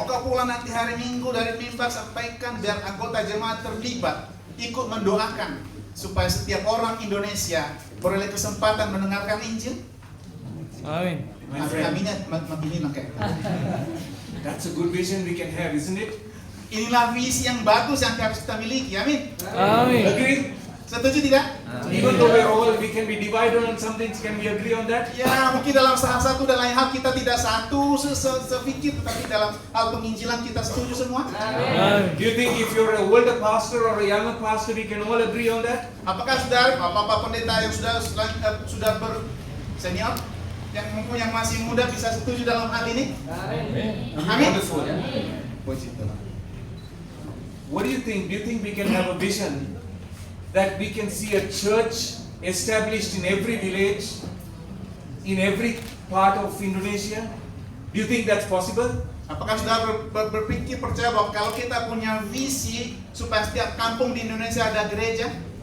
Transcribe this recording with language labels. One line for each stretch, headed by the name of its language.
Indonesian: Moga pulang nanti hari Minggu dari mimbar sampaikan biar anggota jemaat terlibat ikut mendoakan supaya setiap orang Indonesia beroleh kesempatan mendengarkan Injil. Amin.
English: My friend,
Indonesian: Aminnya begini kayak.
English: that's a good vision we can have, isn't it?
Indonesian: Inilah visi yang bagus yang harus kita miliki. Amin. Amin.
English: Agree?
Indonesian: Setuju tidak?
English: Even though we can be divided on some things, can we agree on that?
Indonesian: Ya, mungkin dalam salah satu dan lain hal kita tidak satu sepikir, tetapi dalam hal penginjilan kita setuju semua. Amin.
English: Do you think if you're a older pastor or a younger pastor, we can all agree on that?
Indonesian: Apakah saudara, bapak-bapak pendeta yang sudah bersenior, yang masih muda bisa setuju dalam hal ini? Amin.
English: Wonderful.
Indonesian: Puji Tuhan.
English: What do you think? Do you think we can have a vision that we can see a church established in every village, in every part of Indonesia? Do you think that's possible?
Indonesian: Apakah saudara berpikir percaya bahwa kalau kita punya visi supaya setiap kampung di Indonesia ada gereja?